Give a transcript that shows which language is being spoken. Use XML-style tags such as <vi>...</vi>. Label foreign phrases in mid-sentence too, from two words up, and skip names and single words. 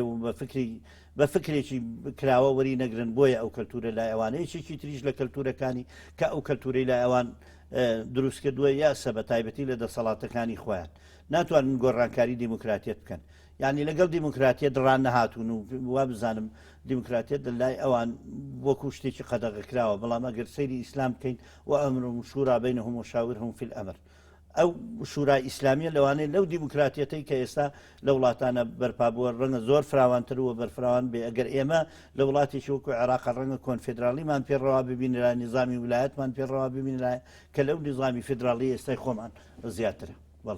<ckb>و بە فکرێکی کراوە وەری نەگرن بۆیە ئەو کەلتورە لای ئەوانە یەکێکی تریش لە کەلتورەکانی کە ئەو کەلتورەی لای ئەوان دروست کردووە یاسە بە تایبەتی لە دەسەڵاتەکانی خۆیان ناتوانن گۆڕانکاری دیموکراتیت بکەن یعنی لەگەڵ دیموکراتیە دڕان نەهاتوون و وا بزانم دیموکراتیت لای ئەوان وەکو شتێکی قەدەغەکراوە بەڵام ئەگەر سەیری ئیسلام بکەین و</ckb> <ar>ئەمرهم شورا بینهم وشاورهم فی الأمر</ar> <ckb>ئەو شورای ئیسلامیە لەوانەیە لەو دیموکراتیەتەی کە ئێستا لە وڵاتانە بەرپابووە ڕەنگە زۆر فراوانتر وە بەرفراوان بێ ئەگەر ئێمە لە وڵاتێکی وەکو عێراق ڕەنگە کۆنفێدراڵیمان پێڕەوا ببینە لای نظامی ویلایەتمان پێڕەوا ببینە لای کە لەو نظامی فێدراڵی ئێستای خۆمان زیاترە بەڵێ</ckb>